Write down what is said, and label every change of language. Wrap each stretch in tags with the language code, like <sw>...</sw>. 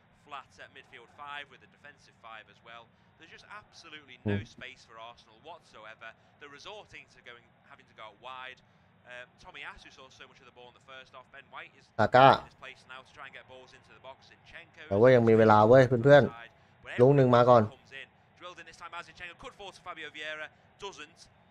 <en>flat at midfield 5 with a defensive 5 as well. There's just absolutely no space for Arsenal whatsoever. They're resorting to having to go out wide. Tommy Asu saw so much of the ball in the first half. Ben White is in his place now to try and get balls into the box. Zinchenko</en> <th>แต่ว่ายังมีเวลาเว้ยเพื่อนๆลูกหนึ่งมาก่อน</th> <en>Drilled in this time as Zinchenko could fall to Fabio Vieira, doesn't.</en>